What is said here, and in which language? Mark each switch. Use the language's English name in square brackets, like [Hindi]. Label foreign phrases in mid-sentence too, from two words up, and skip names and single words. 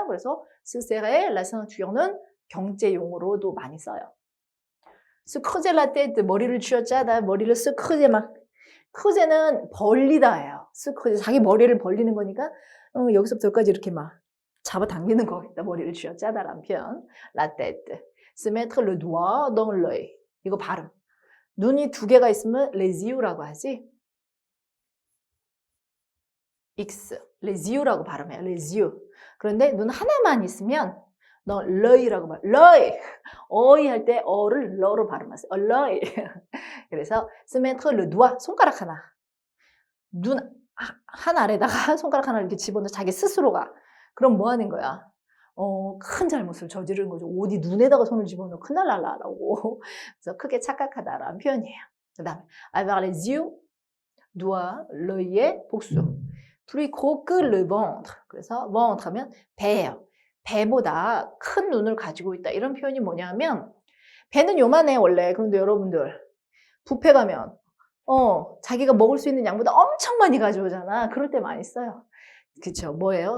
[Korean] 그래서 [French] se serrer la ceinture [Korean] 는 경제 용어로도 많이 써요. [French] se creuser la tête, [Korean] 머리를 쥐어짜다, 머리를 [French] se creuser [Korean] 막 creuser는 벌리다예요. [French] se creuser [Korean] 자기 머리를 벌리는 거니까 여기서부터 여기까지 이렇게 막 잡아당기는 거겠다. 머리를 쥐어짜다라는 표현. [French] la tête. se mettre le doigt dans l'œil. [Korean] 이거 발음. 눈이 두 개가 있으면 [French] les yeux [Korean] 라고 하지. X, [French] les yeux [Korean] 라고 발음해요. [French] les yeux. [Korean] 그런데 눈 하나만 있으면 너 l'œil라고 말. l'œil. 어이 할 때 어를 러로 발음하세요. [French] l'œil. 그래서 se mettre le doigt, [Korean] 손가락 하나. 눈 한 알에다가 손가락 하나 이렇게 집어넣어 자기 스스로가. 그럼 뭐 하는 거야? 큰 잘못을 저지르는 거죠. 어디 눈에다가 손을 집어넣어 큰일 날라라고. 그래서 크게 착각하다라는 표현이에요. 그 다음에 [French] avoir les yeux, doigt, [Korean] l'œil의 복수. [French] plus gros que le ventre. [Korean] 그래서 ventre 하면 배예요. 배보다 큰 눈을 가지고 있다. 이런 표현이 뭐냐면 배는 요만해 원래. 그런데 여러분들 뷔페 가면 자기가 먹을 수 있는 양보다 엄청 많이 가져오잖아. 그럴 때 많이 써요. 그쵸? 뭐예요?